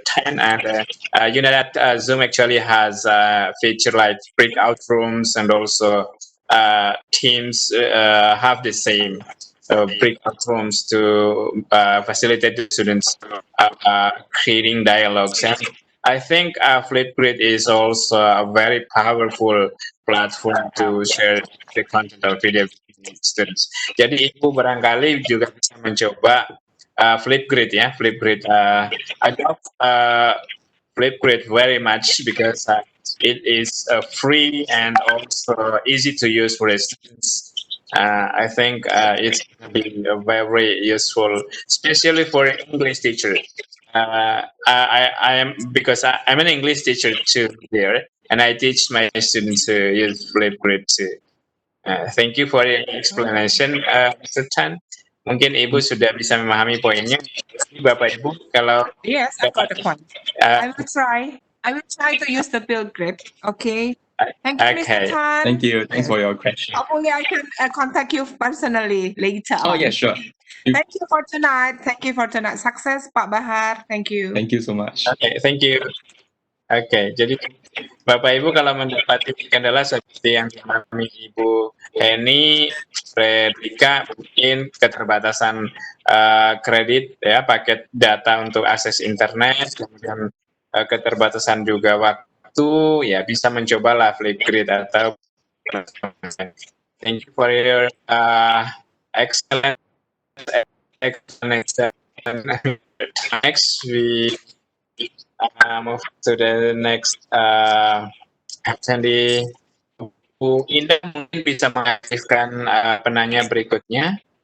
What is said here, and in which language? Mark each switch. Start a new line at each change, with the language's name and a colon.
English: Tan, and you know that Zoom actually has a feature like breakout rooms, and also Teams have the same breakout rooms to facilitate the students creating dialogues. And I think Flipgrid is also a very powerful platform to share the content of video with students.
Indonesian: Jadi Ibu barangkali juga bisa mencoba Flipgrid ya, Flipgrid.
English: I love Flipgrid very much because it is free and also easy to use for the students. I think it's going to be very useful, especially for English teachers. I am, because I'm an English teacher too here, and I teach my students to use Flipgrid too. Thank you for your explanation, Mr. Tan.
Indonesian: Mungkin Ibu sudah bisa memahami poinnya. Bapak Ibu, kalau
English: Yes, I got the point. I will try. I will try to use the Pilgrim. Okay. Thank you, Mr. Okay. Tan. Thank you. Thanks for your question. Hopefully, I can contact you personally later. Oh on. yeah, sure. Thank you for tonight. Thank you for tonight. Success, Pak Bahar. Thank you. Thank you so much. Okay, thank you.
Indonesian: Oke, jadi Bapak Ibu kalau mendapati kendala seperti yang dialami Ibu Heni, Fredrika, mungkin keterbatasan kredit ya, paket data untuk akses internet, kemudian keterbatasan juga waktu, ya bisa mencobalah Flipgrid atau
English: thank you for your excellent explanation. Next, we move to the next attendee.
Indonesian: Bu Indah mungkin bisa mengaktifkan penanya berikutnya.